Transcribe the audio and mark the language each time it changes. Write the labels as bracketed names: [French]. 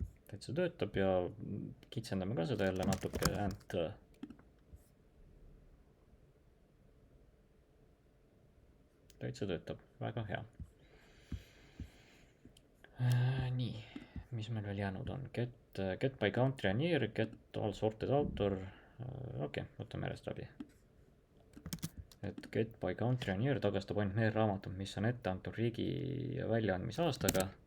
[Estonian] Täitsa töötab ja kitsendame ka seda jälle natuke and. Täitsa töötab, väga hea. Nii, mis meil veel jäänud on? [English] Get by country and year, get all sorted author. [Estonian] Okei, võtame järjest läbi. Et get by country and year tagastab ainult need raamatud, mis on ette antud riigi väljaandmise aastaga.